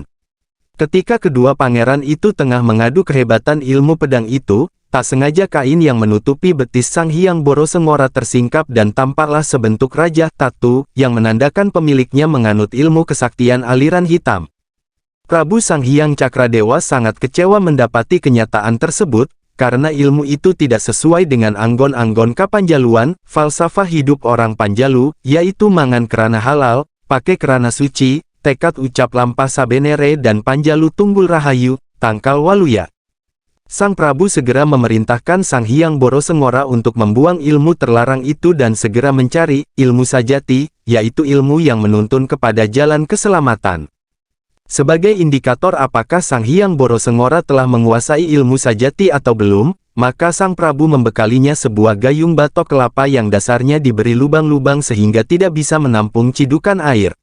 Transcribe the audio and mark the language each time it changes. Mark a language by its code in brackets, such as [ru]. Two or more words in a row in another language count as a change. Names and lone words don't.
[id] Ketika kedua pangeran itu tengah mengadu kehebatan ilmu pedang itu, tak sengaja kain yang menutupi betis Sanghyang Borosengora tersingkap dan tampaklah sebentuk raja tatu yang menandakan pemiliknya menganut ilmu kesaktian aliran hitam. Prabu Sanghyang Cakradewa sangat kecewa mendapati kenyataan tersebut, karena ilmu itu tidak sesuai dengan anggon-anggon Kapanjaluan, falsafah hidup orang Panjalu, yaitu [su] mangan kerana halal, pakai kerana suci, tekad ucap lampah sabenere [id] dan [su] Panjalu tunggul rahayu, tangkal waluya. [id] Sang Prabu segera memerintahkan Sanghyang Borosengora untuk membuang ilmu terlarang itu dan segera mencari ilmu sajati, yaitu ilmu yang menuntun kepada jalan keselamatan. Sebagai indikator apakah Sanghyang Borosengora telah menguasai ilmu sajati atau belum, maka sang Prabu membekalinya sebuah gayung batok kelapa yang dasarnya diberi lubang-lubang sehingga tidak bisa menampung cidukan air.